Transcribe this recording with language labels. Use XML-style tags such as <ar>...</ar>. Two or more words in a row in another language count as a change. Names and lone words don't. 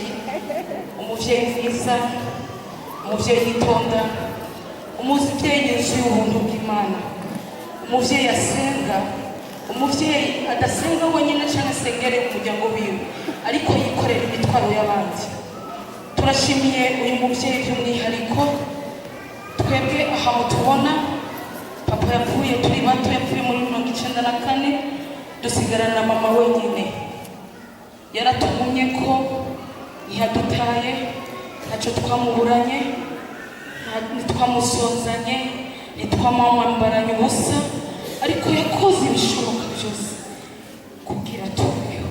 <rn>Umuvyeyi mwiza, umuvyeyi yitonda, umuvyeyi yuzuye ubuntu bw'Imana, umuvyeyi asenga, umuvyeyi adasenga wenyine cyangwa asengere umuryango wiwe, ariko yikorera imitwaro y'abandi. Turashimiye uyu muvyeyi by'umwihariko. Twebwe aha mutubona papa yapfuye turi bato, yapfuye muri 1994, dusigarana na mama wenyine. Yaratumumye ko ntiyadutaye, ntacyo twamuburanye, ntitwamusonzanye, ntitwamwambaranye ubusa, ariko yakoze ibishoboka byose kugira tubeho.</rn>